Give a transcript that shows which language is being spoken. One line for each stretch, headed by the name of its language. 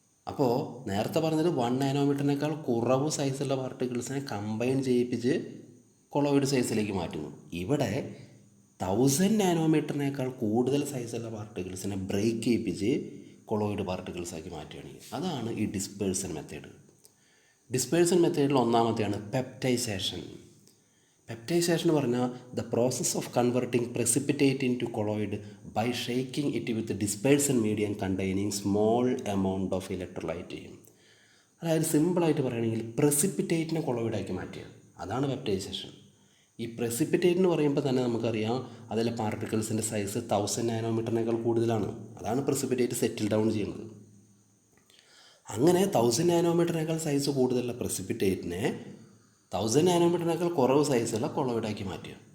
Malayalam: അപ്പോൾ നേരത്തെ പറഞ്ഞത് 1 നാനോമീറ്ററിനേക്കാൾ കുറവ് സൈസുള്ള പാർട്ടിക്കിൾസിനെ കമ്പൈൻ ചെയ്യിപ്പിച്ച് കൊളോയിഡ് സൈസിലേക്ക് മാറ്റുന്നു. ഇവിടെ 1000 നാനോമീറ്ററിനേക്കാൾ കൂടുതൽ സൈസുള്ള പാർട്ടിക്കിൾസിനെ ബ്രേക്ക് ചെയ്യിപ്പിച്ച് കൊളോയിഡ് പാർട്ടിക്കിൾസാക്കി മാറ്റുകയാണ്. അതാണ് ഈ ഡിസ്പേഴ്സൺ മെത്തേഡ്. ഡിസ്പേഴ്സൺ മെത്തേഡിൽ ഒന്നാമത്തെയാണ് പെപ്റ്റൈസേഷൻ. പെപ്റ്റൈസേഷൻ എന്ന് പറഞ്ഞാൽ
English: The process of converting precipitate into colloid by shaking it with dispersion medium containing small amount of electrolyte.
Malayalam: അതായത് സിമ്പിളായിട്ട് പറയുകയാണെങ്കിൽ പ്രസിപ്പിറ്റേറ്റിനെ കൊളോയിഡാക്കി മാറ്റുക, അതാണ് പെപ്റ്റൈസേഷൻ. ഈ പ്രസിപ്പിറ്റേറ്റ് എന്ന് പറയുമ്പോൾ തന്നെ നമുക്കറിയാം അതിലെ പാർട്ടിക്കിൾസിൻ്റെ സൈസ് 1000 നാനോമീറ്ററിനേക്കാൾ കൂടുതലാണ്. അതാണ് പ്രസിപ്പിറ്റേറ്റ് സെറ്റിൽ ഡൗൺ ചെയ്യുന്നത്. അങ്ങനെ 1000 നാനോമീറ്ററിനേക്കാൾ സൈസ് കൂടുതലുള്ള പ്രസിപ്പിറ്റേറ്റിനെ 1000 നാനോമീറ്ററിനേക്കാൾ കുറവ് സൈസുള്ള കൊളോയിഡാക്കി മാറ്റുക.